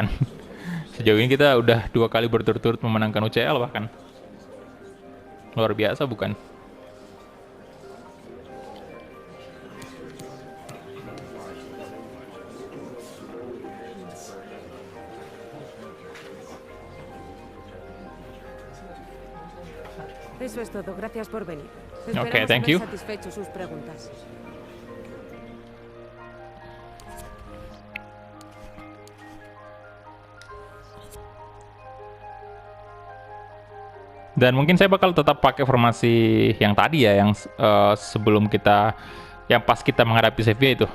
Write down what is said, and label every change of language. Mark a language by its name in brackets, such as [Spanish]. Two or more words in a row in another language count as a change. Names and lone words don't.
[Indonesian] Sejauh ini kita udah 2 kali berturut-turut memenangkan UCL bahkan. Luar biasa bukan? [Spanish] Eso es todo. Gracias por venir. [English] Okay, [Spanish] Esperamos [English] thank [Spanish] haber [English] you. [Spanish] satisfecho sus preguntas. [Indonesian] Dan mungkin saya bakal tetap pakai formasi yang tadi ya, yang sebelum kita, yang pas kita menghadapi Sevilla itu.